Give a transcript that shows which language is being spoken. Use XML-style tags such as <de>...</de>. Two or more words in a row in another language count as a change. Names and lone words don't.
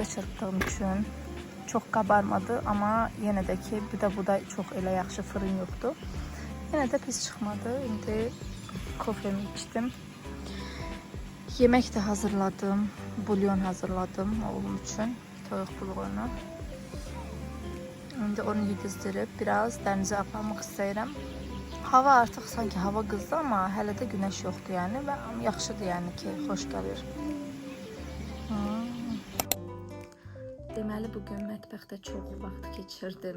<tr>çırptığım için çok kabarmadı ama yine de ki bu da çok</tr> <az>elə yaxşı</az> <tr>fırın yoktu. Yine de</tr> <az>pis çıxmadı. İndi kofemi içtim.</az> <tr>Yemek de hazırladım, bulyon hazırladım oğlum için,</tr> <az>toyuq bulğunu. İndi onu yedizdirib biraz dənizə aparmaq istəyirəm. Hava artıq sanki hava qızdı ama hələ də günəş yoxdur yəni və yaxşıdır yəni ki, xoş gəlir. Deməli bugün mətbəxdə çox vaxt keçirdim.</az>